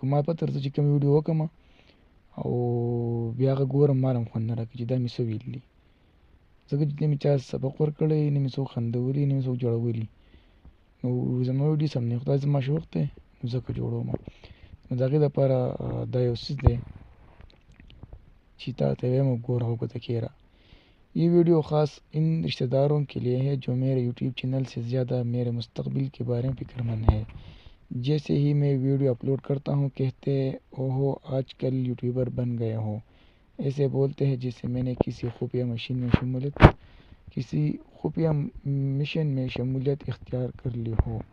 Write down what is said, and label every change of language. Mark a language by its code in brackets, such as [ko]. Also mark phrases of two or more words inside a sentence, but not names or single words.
[ps] ما پته درځي چې کوم ویډیو وکړم او بیا هغه ګورم ما هم خوند نه راکوي چې دا مې څه ویل دي، ځکه چې نه مې چا سبق ورکړی، نه مې څوک خندولي، نه مې څوک جوړولي. نو زما ویډیوز هم نه خو دا زما شوق دی نو ځکه جوړوم. نو د هغې دپاره دا یو څیز دی چې تا ته وایم ګوره او پته کېږه. [ur] یہ ویڈیو خاص ان رشتہ داروں کے لیے ہے جو میرے یوٹیوب چینل سے زیادہ میرے مستقبل کے بارے میں فکرمند ہے. جیسے ہی میں ویڈیو اپلوڈ کرتا ہوں کہتے اوہو آجکل یوٹیوبر بن گئے ہو، ایسے بولتے ہیں جیسے میں نے کسی خفیہ مشن میں شمولیت اختیار کر لی ہو.